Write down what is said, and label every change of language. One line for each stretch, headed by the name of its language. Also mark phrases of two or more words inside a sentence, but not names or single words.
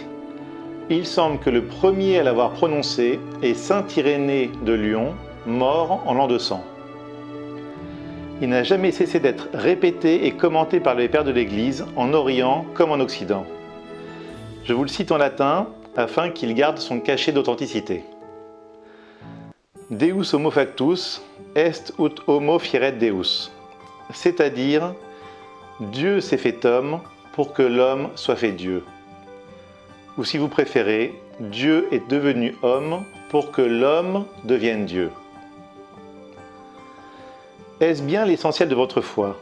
French: Il semble que le premier à l'avoir prononcé est saint Irénée de Lyon, mort en l'an 200. Il n'a jamais cessé d'être répété et commenté par les pères de l'Église, en Orient comme en Occident. Je vous le cite en latin, afin qu'il garde son cachet d'authenticité.
Latin: Deus homo factus est ut homo fieret Deus.
French: C'est-à-dire, Dieu s'est fait homme pour que l'homme soit fait Dieu. Ou si vous préférez, Dieu est devenu homme pour que l'homme devienne Dieu. Est-ce bien l'essentiel de votre foi?